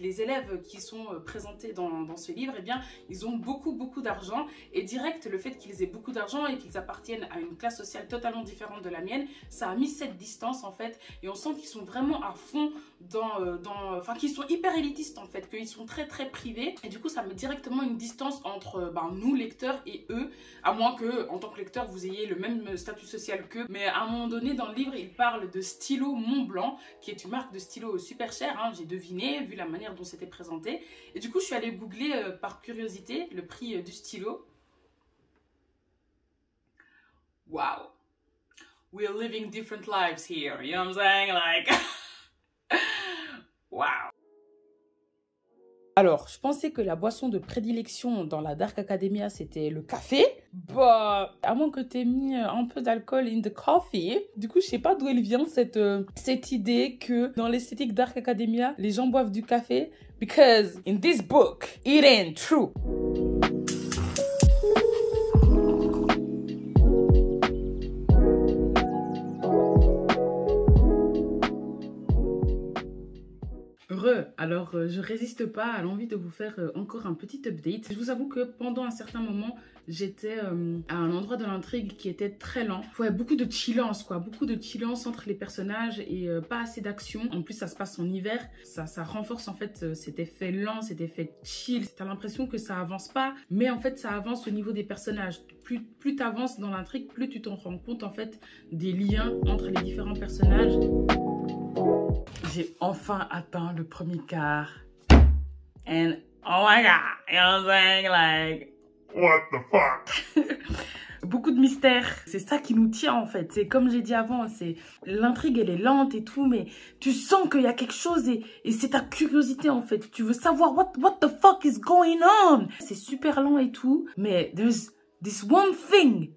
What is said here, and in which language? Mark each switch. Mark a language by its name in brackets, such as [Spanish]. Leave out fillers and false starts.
[French] Les élèves qui sont présentés dans ce livre, eh bien, ils ont beaucoup d'argent et direct, le fait qu'ils aient beaucoup d'argent et qu'ils appartiennent à une classe sociale totalement différente de la mienne, ça a mis cette distance en fait et on sent qu'ils sont vraiment à fond enfin qu'ils sont hyper élitistes en fait, qu'ils sont très privés et du coup ça met directement une distance entre nous lecteurs et eux, à moins que en tant que lecteur vous ayez le même statut social qu'eux. Mais à un moment donné dans le livre il parle de stylo Montblanc qui est une marque de stylo super chère, hein, j'ai deviné vu la manière dont c'était présenté et du coup je suis allée googler par curiosité le prix du stylo. [English] Wow, we're living different lives here, you know what I'm saying, like, wow. [French] Alors, je pensais que la boisson de prédilection dans la Dark Academia, c'était le café. Bah, à moins que t'aies mis un peu d'alcool [English] in the coffee. [French] Du coup, je sais pas d'où elle vient cette idée que dans l'esthétique Dark Academia, les gens boivent du café. [English] Because in this book, it ain't true. [French] Alors, je résiste pas à l'envie de vous faire encore un petit update. Je vous avoue que pendant un certain moment, j'étais à un endroit de l'intrigue qui était très lent. Ouais, beaucoup de chillance, quoi. Beaucoup de chillance entre les personnages et pas assez d'action. En plus, ça se passe en hiver. Ça renforce en fait cet effet lent, cet effet chill. T'as l'impression que ça avance pas, mais en fait, ça avance au niveau des personnages. Plus tu avances dans l'intrigue, plus tu t'en rends compte en fait des liens entre les différents personnages. J'ai enfin atteint le premier quart. [English] And oh my god, you know what I'm saying? Like, what the fuck? [French] Beaucoup de mystères. C'est ça qui nous tient en fait. C'est comme j'ai dit avant, c'est l'intrigue elle est lente et tout, mais tu sens qu'il y a quelque chose et c'est ta curiosité en fait. Tu veux savoir [English] what the fuck is going on? [French] C'est super lent et tout, mais [English] there's this one thing.